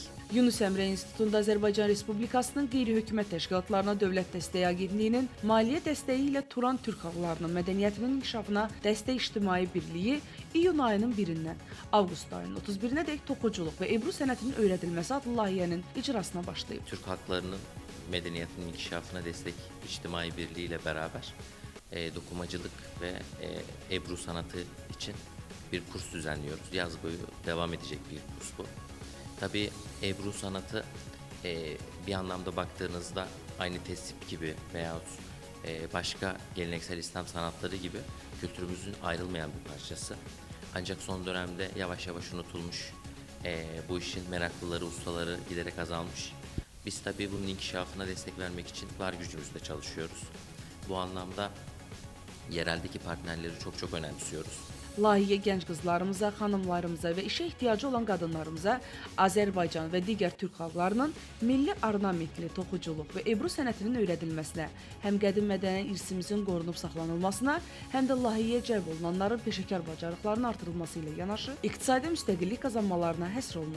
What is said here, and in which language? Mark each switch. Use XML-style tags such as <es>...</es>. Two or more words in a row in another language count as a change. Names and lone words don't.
<az>Yunus Əmrə İnstitutunda Azərbaycan Respublikasının qeyri-hökumət təşkilatlarına Dövlət Dəstəyi Agentliyinin maliyyə dəstəyi ilə Turan Türk xalqlarının mədəniyyətinin inkişafına dəstək ictimai birliyi iyun ayının 1-dən avqust ayının 31-nədək toxuculuq və Ebru sənətinin öyrədilməsi adlı layihənin icrasına başlayıb.</az> <tr>Türk halklarının medeniyetinin inkişafına destek içtimai birliği ile beraber dokumacılık ve Ebru sanatı için bir kurs düzenliyoruz. Yaz boyu devam edecek bir kurs bu. Tabii Ebru sanatı bir anlamda baktığınızda aynı tesip gibi veyahut başka geleneksel İslam sanatları gibi kültürümüzün ayrılmayan bir parçası. Ancak son dönemde yavaş yavaş unutulmuş, bu işin meraklıları, ustaları giderek azalmış. Biz tabii bunun inkişafına destek vermek için var gücümüzle çalışıyoruz. Bu anlamda yereldeki partnerleri çok önemsiyoruz.</tr> <az>Layihə gənc qızlarımıza, xanımlarımıza və işə ehtiyacı olan qadınlarımıza Azərbaycan və digər türk xalqlarının milli ornamentli toxuculuq və Ebru sənətinin öyrədilməsinə, həm qədim mədəni irsimizin qorunub saxlanılmasına, həm də layihəyə cəlb olunanların peşəkar bacarıqlarının artırılması ilə yanaşı, iqtisadi müstəqillik qazanmalarına həsr olunub.</az>